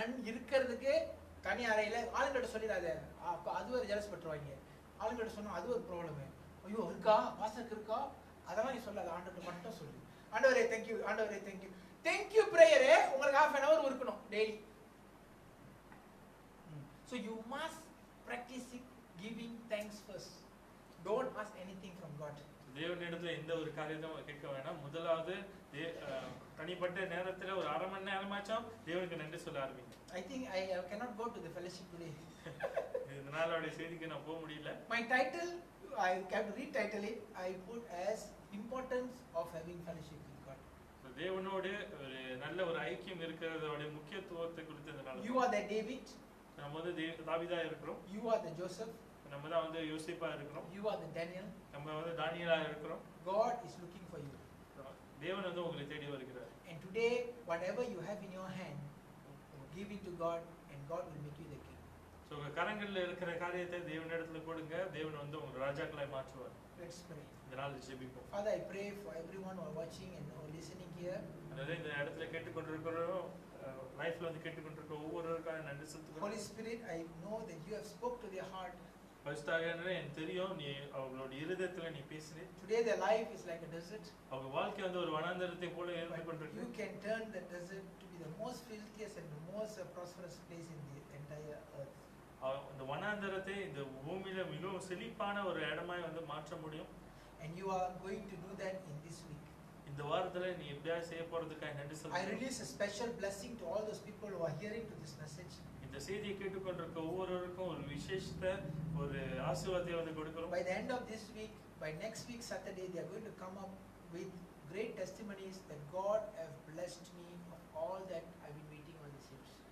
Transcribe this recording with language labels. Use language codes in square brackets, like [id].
[ta] இருக்கிறதுக்கு தனி அறையில ஆளுங்கிட்ட சொல்லிடாத, அது ஒரு ஜெலஸ் பட்டுருவாங்க. ஆளுங்கிட்ட சொன்னா அது ஒரு ப்ராப்ளம். ஐயோ இருக்கா, வாசனுக்கு இருக்கா, அதெல்லாம் நீ சொல்லாத, ஆண்டவர்கிட்ட மட்டும் சொல்லு. ஆண்டவரே தேங்க்யூ, ஆண்டவரே தேங்க்யூ. தேங்க்யூ பிரேயரே உங்களுக்கு ½ hour இருக்கணும் daily. [en] So you must practice giving thanks first. Don't ask anything from God. [ta] தேவனிடத்துல எந்த ஒரு காரியத்தையும் கேட்க வேண்டாம். முதலாவது தனிப்பட்ட நேரத்துல ஒரு அரை மணி நேரமாச்சும் தேவனுக்கு நன்றி சொல்ல ஆரம்பிங்க. [en] I think I cannot go to the fellowship today. [ta] இந்த நாளோட செய்திக்கு நான் போக முடியல. [en] My title, I have to retitle it. I put as importance of having fellowship with God. [ta] தேவனோடு ஒரு நல்ல ஒரு ஐக்கியம் இருக்கிறதோட முக்கியத்துவத்தை குறித்து இந்த நாள். [en] You are the David. [ta] நம்ம வந்து தாவீதா இருக்கிறோம். [en] You are the Joseph. [ta] நம்ம தான் வந்து யோசேப்பா இருக்கிறோம். [en] You are the Daniel. [ta] நம்ம வந்து தானியேலா இருக்கிறோம். [en] God is looking for you. [ta] தேவன் வந்து உங்களை தேடி வருகிறார். [en] And today whatever you have in your hand, give it to God and God will make you the king. [ta] So உங்க கரங்கள்ல இருக்கிற காரியத்தை தேவனிடத்துல கொடுங்க, தேவன் வந்து உங்களை ராஜாக்களாய் மாற்றுவார். [en] Let's pray. [ta] இந்த நாள் ஜெபிப்போம். [en] Father, I pray for everyone who are watching and who are listening here. [ta] அதாவது இந்த இடத்துல கேட்டுக்கொண்டிருக்கிறோம், லைஃப்ல வந்து கேட்டுக்கொண்டிருக்கிற ஒவ்வொருவருக்காக நன்றி செலுத்துகிறோம். [en] Holy Spirit, I know that you have spoke to their heart. [ta] பரிசுத்தாவியானவரே, எனக்கு தெரியும் நீ அவங்களோட இருதயத்துல நீ பேசினே. [en] Today their life is like a desert. [ta] அவங்க வாழ்க்கை வந்து ஒரு வனாந்தரத்தை போல இருந்து கொண்டிருக்கு. [en] You can turn the desert to be the most filthiest and the most prosperous place in the entire earth. [ta] இந்த வனாந்தரத்தை இந்த பூமியில மிகவும் செழிப்பான ஒரு இடமாய் வந்து மாற்ற முடியும். [en] And you are going to do that in this week. [ta] இந்த வாரத்துல நீ எப்படியா செய்ய போறதுக்காக நன்றி [en] I [ta] சொல்றேன். [en] release a special blessing to all those people who are hearing to this message. [ta] இந்த செய்தியை கேட்டுக்கொண்டிருக்க ஒவ்வொருவருக்கும் ஒரு விசேஷத்தை ஒரு ஆசீர்வாதத்தை வந்து கொடுக்கிறோம். [en] By the end of this week, by next week Saturday, they are going to come up with great testimonies that God have blessed me of all that I've been waiting on these years.